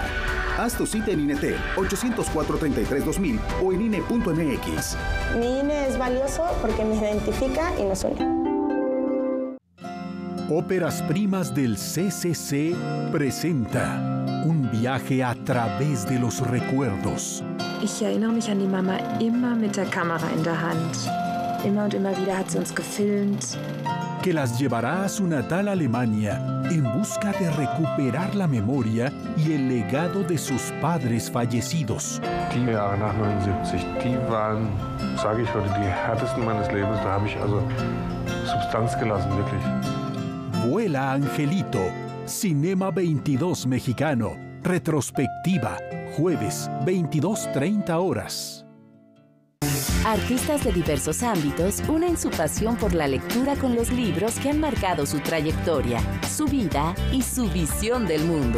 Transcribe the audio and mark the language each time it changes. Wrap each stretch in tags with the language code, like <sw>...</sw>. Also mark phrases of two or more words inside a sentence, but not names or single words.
<es>Haz tu cita en INETEL 804-33-2000 o en INE.mx. Mi INE es valioso porque me identifica y nos une. Óperas Primas del CCC presenta un viaje a través de los recuerdos.</es> <de>Ich erinnere mich an die Mama immer mit der Kamera in der Hand. Immer und immer wieder hat sie uns gefilmt.</de> <es>Que las llevará a su natal Alemania en busca de recuperar la memoria y el legado de sus padres fallecidos.</es> <de>Die Jahre nach 79, die waren, sage ich heute, die härtesten meines Lebens. Da habe ich also Substanz gelassen, wirklich.</de> <es>Vuela Angelito. Cinema 22 Mexicano. Retrospectiva. Jueves, 22:30 horas. Artistas de diversos ámbitos unen su pasión por la lectura con los libros que han marcado su trayectoria, su vida y su visión del mundo.</es>